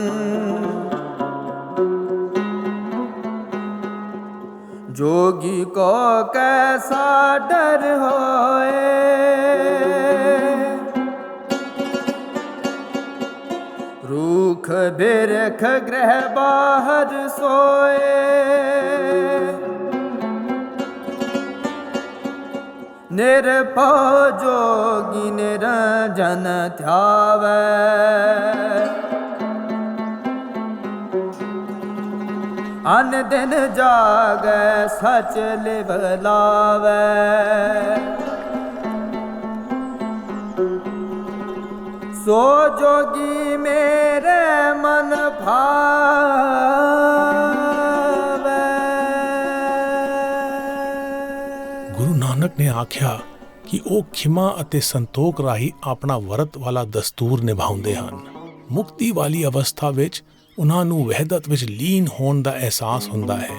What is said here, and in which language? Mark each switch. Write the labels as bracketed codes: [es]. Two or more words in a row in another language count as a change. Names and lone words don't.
[hi] जोगी को कैसा डर होए रूख बिरख ग्रह बाहर सोए निरभव जोगी निरंजन ध्यावै अन दिन जागै सच लिव लावै सो जोगी मेरे मन भावै। [pa] ਗੁਰੂ ਨਾਨਕ ਨੇ ਆਖਿਆ ਕਿ ਉਹ ਖਿਮਾ ਅਤੇ ਸੰਤੋਖ ਰਾਹੀਂ ਆਪਣਾ ਵਰਤ ਵਾਲਾ ਦਸਤੂਰ ਨਿਭਾਉਂਦੇ ਹਨ। ਮੁਕਤੀ ਵਾਲੀ ਅਵਸਥਾ ਵਿੱਚ ਉਹਨਾਂ ਨੂੰ ਵਹਿਦਤ ਵਿੱਚ ਲੀਨ ਹੋਣ ਦਾ ਅਹਿਸਾਸ ਹੁੰਦਾ ਹੈ।